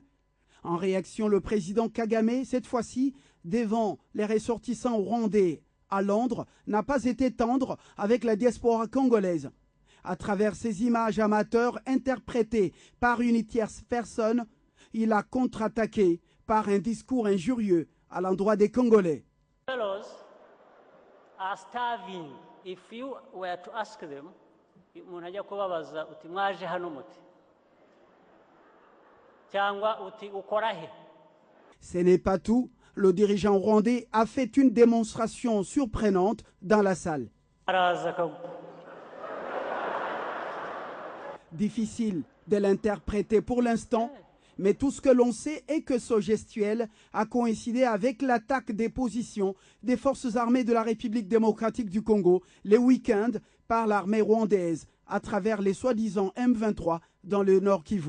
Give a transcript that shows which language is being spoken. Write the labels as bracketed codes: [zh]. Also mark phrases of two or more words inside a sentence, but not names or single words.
[fr] En réaction, le président Kagame, cette fois-ci, devant les ressortissants rwandais à Londres, n'a pas été tendre avec la diaspora congolaise. À travers ces images amateurs interprétées par une tierce personne, il a contre-attaqué par un discours injurieux à l'endroit des Congolais. [en] Fellows are starving. If you were to ask them, [rw] umuntu ajya kubabaza uti mwaje hano muti [fr] Ce n'est pas tout. Le dirigeant rwandais a fait une démonstration surprenante dans la salle. Difficile de l'interpréter pour l'instant, mais tout ce que l'on sait est que ce gestuel a coïncidé avec l'attaque des positions des forces armées de la République démocratique du Congo les week-ends par l'armée rwandaise à travers les soi-disant M23 dans le Nord Kivu.